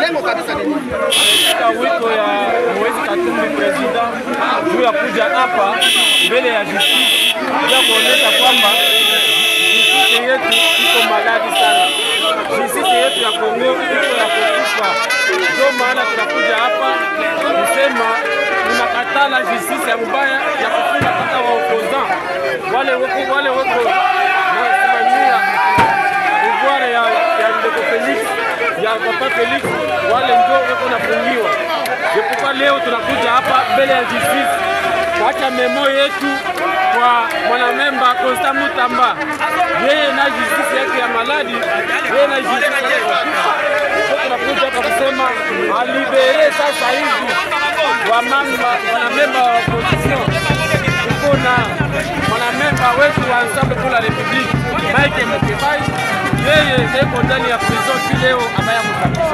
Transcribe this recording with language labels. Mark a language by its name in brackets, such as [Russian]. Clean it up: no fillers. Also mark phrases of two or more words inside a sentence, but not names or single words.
[Swahili] Katika wito ya Moise Katumbi president juu ya kuja hapa mbele ya justice ya kuonyesha kwamba justice yetu iko maladi sana. Justice yetu ya Kongo iko ya kukufa. Ndio maana tunakuja hapa kusema tunakatala justice ya mbaya ya kufunga kata wa opposant wale wako na kusimamia pouvoir ya ndeko Felix ya Papa Felix wale ndio wako nafungiwa. Kwa leo tunakuja hapa mbele ya justice kuacha memo yetu kwa mwanamemba Constant Mutamba. Yeye na justice yake ya maladi, yeye na justice ya kufa. Tunakuja hapa kusema alibere sasa hivi wanamemba wa opposition. Kuna mwanamemba wetu wa Ensemble pour la République Mike Mukebai, yeye yuko ndani ya prison leo ambaye mkabisa.